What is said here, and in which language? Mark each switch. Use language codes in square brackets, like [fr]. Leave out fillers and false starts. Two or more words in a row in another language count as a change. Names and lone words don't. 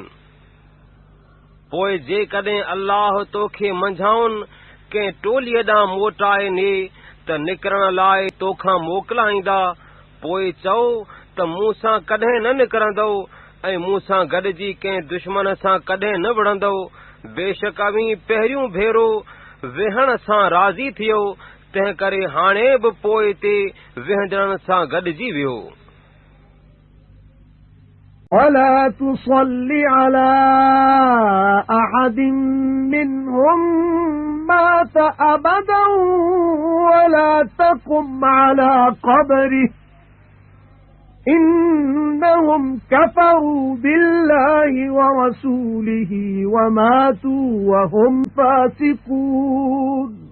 [sd] पोइ जेकॾहिं अल्लाह तोखे मंझाउनि कंहिं टोलीअ ॾांहुं मोटाए ने त निकिरण लाइ तोखां मोकिलाईंदा, पोइ चओ त मूं सां कॾहिं न निकिरंदो ऐं मूं सां गॾिजी कंहिं दुश्मन सां कॾहिं न विढ़ंदो। बेशक अवीं पहिरियों भेरो वेहण सां राज़ी थियो, तंहिं करे हाणे बि पोइ ते वेहंदड़नि सां गॾिजी वियो। [ar] ولا تصل على أحد منهم مات أبدا ولا تقم على قبره إنهم كفروا بالله ورسوله وماتوا وهم فاسقون